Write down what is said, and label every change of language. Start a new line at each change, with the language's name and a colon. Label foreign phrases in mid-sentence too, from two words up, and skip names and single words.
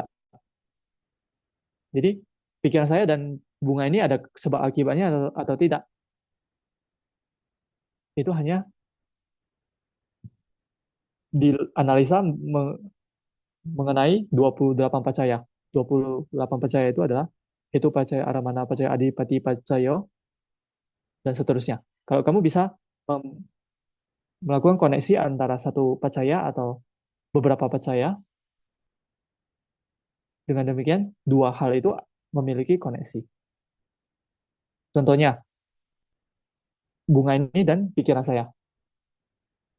Indonesian: Jadi, pikiran saya dan bunga ini ada sebab akibatnya atau tidak? Itu hanya dianalisa mengenai 28 pacaya.
Pali: 28 pacaya
Indonesian: itu adalah itu
Pali: pacaya aramana, pacaya adipati, pacayo,
Indonesian: dan seterusnya. Kalau kamu bisa melakukan koneksi antara satu pacaya atau beberapa pacaya, dengan demikian dua hal itu memiliki koneksi. Contohnya, bunga ini dan pikiran saya.